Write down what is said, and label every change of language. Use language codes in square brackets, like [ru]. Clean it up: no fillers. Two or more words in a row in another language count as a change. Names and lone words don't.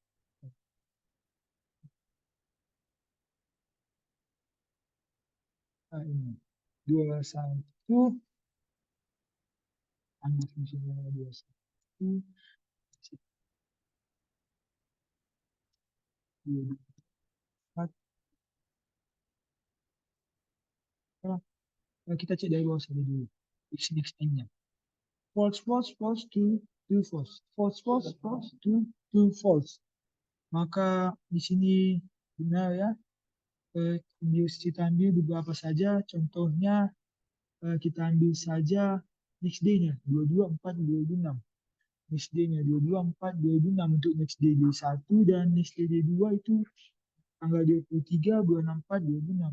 [id] Nah, ini 21 ambil fungsinya 21 22. Kita cek dari bawah saja dulu. X-nya. [en] False, false, false, true, false. False, false, false, true, false. [id] Maka di sini benar ya. Kita ambil beberapa saja. Contohnya kita ambil saja [en] next day-nya. [id] 22, 4, 2026. [en] Next day-nya [id] 22, 4, 2026 untuk [en] next day D1 [id] dan [en] next day D2 [id] itu tanggal 23 bulan 4 2006.